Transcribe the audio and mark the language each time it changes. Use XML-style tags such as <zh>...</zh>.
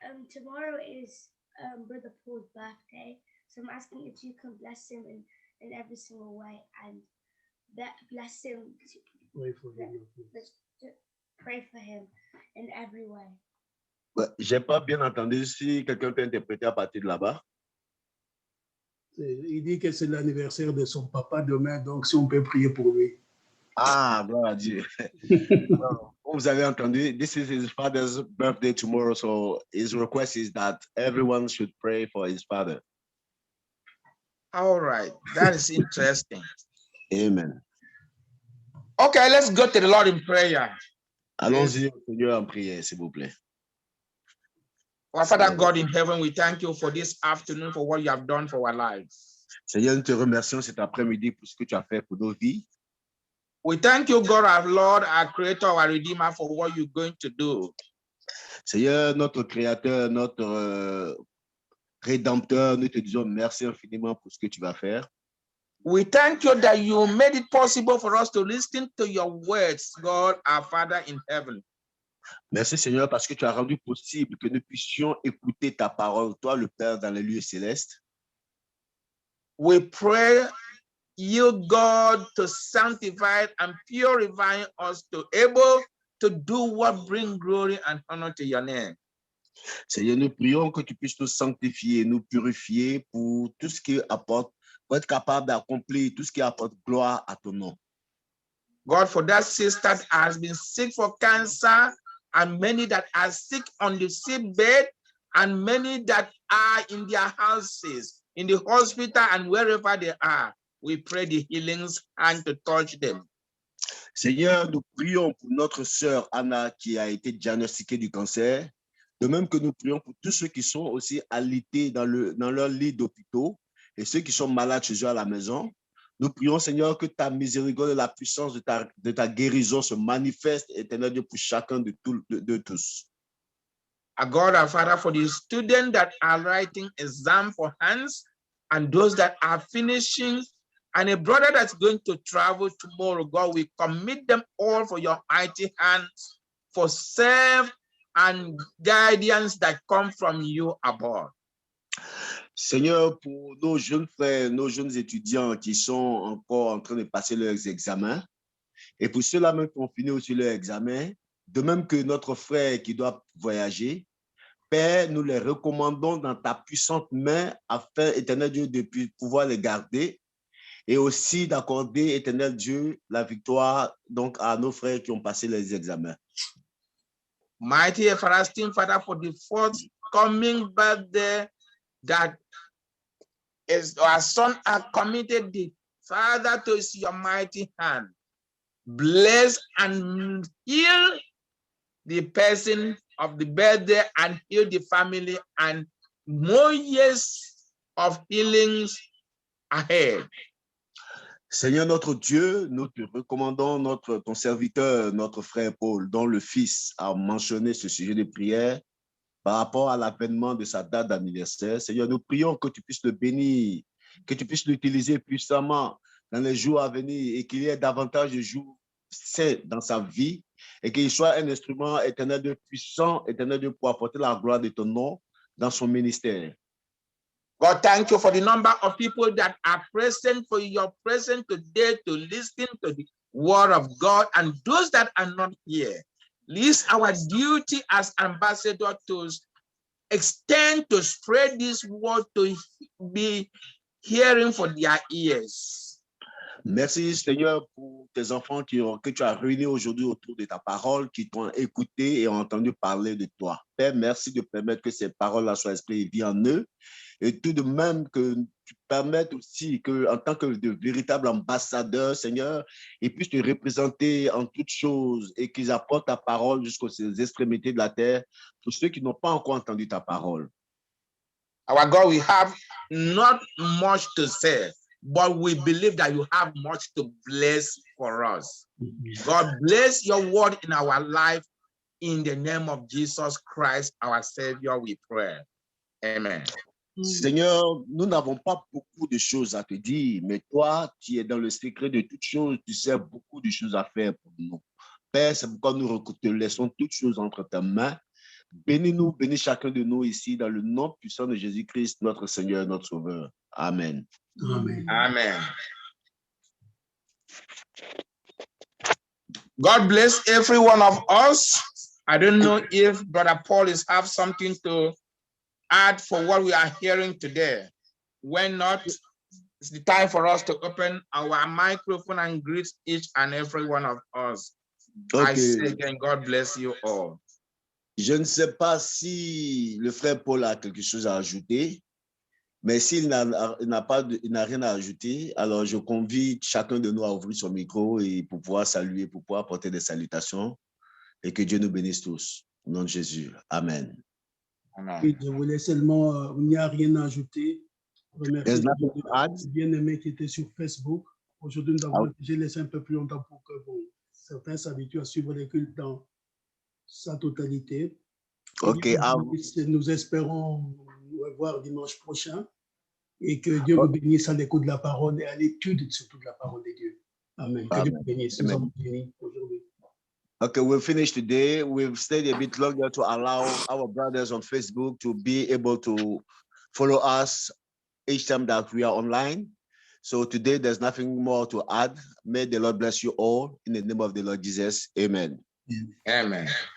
<en>Tomorrow is Brother Paul's birthday, so I'm asking if you can bless him in every single way, and that bless him. Pray for him. Pray for him in every way.</en> <fr>J'ai pas bien entendu si quelqu'un peut interpréter à partir de là-bas. Il dit que c'est l'anniversaire de son papa demain, donc si on peut prier pour lui. Ah, gloire à Dieu. Vous avez entendu,</fr> <en>this is his father's birthday tomorrow, so his request is that everyone should pray for his father. All right, that is interesting. Amen. Okay, let's go to the Lord in prayer.</en> <fr>Allons-y au Seigneur en prière, s'il vous plaît.</fr> <en>Our Father God in heaven, we thank you for this afternoon, for what you have done for our lives.</en> <fr>Seigneur, nous te remercions cet après-midi pour ce que tu as fait pour nos vies.</fr> <en>We thank you, God, our Lord, our Creator, our Redeemer, for what you're going to do.</en> <fr>Seigneur, notre Créateur, notre Rédempteur, nous te disons merci infiniment pour ce que tu vas faire.</fr> <en>We thank you that you made it possible for us to listen to your words, God, our Father in heaven.</en> <fr>Merci Seigneur parce que tu as rendu possible que nous puissions écouter ta parole, toi le Père dans les lieux célestes.</fr> <en>We pray you, God, to sanctify and purify us to able to do what brings glory and honor to your name.</en> <fr>Seigneur, nous prions que tu puisses nous sanctifier, nous purifier pour tout ce qui apporte, pour être capable d'accomplir tout ce qui apporte gloire à ton nom.</fr> <en>God, for that sister that has been sick for cancer, and many that are sick on the sick bed, and many that are in their houses, in the hospital, and wherever they are, we pray the healings and to touch them.</en> <fr>Seigneur, nous prions pour notre sœur Anna qui a été diagnostiquée du cancer, de même que nous prions pour tous ceux qui sont aussi alités dans leur lit d'hôpitaux et ceux qui sont malades chez eux à la maison. Nous prions, Seigneur, que ta miséricorde et la puissance de ta guérison se manifestent, éternel Dieu, pour chacun de tous.</fr> <en>Our God, our Father, for the students that are writing exam for hands, and those that are finishing, and a brother that's going to travel tomorrow, God, we commit them all for your mighty hands, for safe and guidance that come from you above.</en> <fr>Seigneur, pour nos jeunes frères, nos jeunes étudiants qui sont encore en train de passer leurs examens, et pour ceux-là même qui ont fini aussi leur examen, de même que notre frère qui doit voyager, Père, nous les recommandons dans ta puissante main afin, éternel Dieu, de pouvoir les garder et aussi d'accorder, éternel Dieu, la victoire donc à nos frères qui ont passé les examens.</fr> <en>Mighty everlasting Father, for the forthcoming birthday that is our son has committed the Father to your mighty hand. Bless and heal the person of the birthday and heal the family, and more years of healings ahead.</en> <fr>Seigneur notre Dieu, nous te recommandons ton serviteur, notre frère Paul, dont le fils a mentionné ce sujet de prière par rapport à l'avènement de sa date d'anniversaire. Seigneur, nous prions que tu puisses le bénir, que tu puisses l'utiliser puissamment dans les jours à venir et qu'il y ait davantage de jours saints dans sa vie et qu'il soit un instrument éternel de puissant, éternel de pour apporter la gloire de ton nom dans son ministère.</fr> <en>God, thank you for the number of people that are present, for your presence today to listen to the word of God, and those that are not here. It's our duty as ambassadors to extend, to spread this word, to be hearing for their ears.</en> <fr>Merci Seigneur pour tes enfants que tu as réunis aujourd'hui autour de ta parole, qui t'ont écouté et ont entendu parler de toi. Père, merci de permettre que ces paroles-là soient esprit et vie en eux. Et tout de même que tu permettes aussi qu'en tant que de véritables ambassadeurs, Seigneur, ils puissent te représenter en toutes choses et qu'ils apportent ta parole jusqu'aux extrémités de la terre pour ceux qui n'ont pas encore entendu ta parole.</fr> <en>Our God, we have not much to say, but we believe that you have much to bless for us. God, bless your word in our life. In the name of Jesus Christ, our Savior, we pray. Amen.</en> <fr>Seigneur, nous n'avons pas beaucoup de choses à te dire, mais toi, tu es dans le secret de toutes choses, tu sais beaucoup de choses à faire pour nous. Père, c'est pourquoi nous te laissons toutes choses entre tes mains. Bénis-nous, bénis chacun de nous ici dans le nom puissant de Jésus-Christ, notre Seigneur, notre Sauveur. Amen. Amen. Amen.</fr> <en>God bless every one of us. I don't know if Brother Paul is have something to add for what we are hearing today. When not, it's the time for us to open our microphone and greet each and every one of us. I say again, God bless you all.</en> <fr>Je ne sais pas si le frère Paul a quelque chose à ajouter, mais s'il n'a rien à ajouter, alors je convie chacun de nous à ouvrir son micro et pour pouvoir saluer, pour pouvoir apporter des salutations et que Dieu nous bénisse tous. Au nom de Jésus. Amen. Oui, je voulais seulement, il n'y a rien à ajouter. Remercier les bien-aimés qui étaient sur Facebook. Aujourd'hui, j'ai laissé un peu plus longtemps pour que certains s'habituent à suivre les cultes dans sa totalité. Ok. Nous espérons nous revoir dimanche prochain et que Dieu vous bénisse à l'écoute de la parole et à l'étude surtout de la parole de Dieu. Amen. Que Dieu vous bénisse. Nous avons béni aujourd'hui.</fr> <en>Okay, we'll finish today. We've stayed a bit longer to allow our brothers on Facebook to be able to follow us each time that we are online. So today, there's nothing more to add. May the Lord bless you all in the name of the Lord Jesus. Amen. Amen.</en>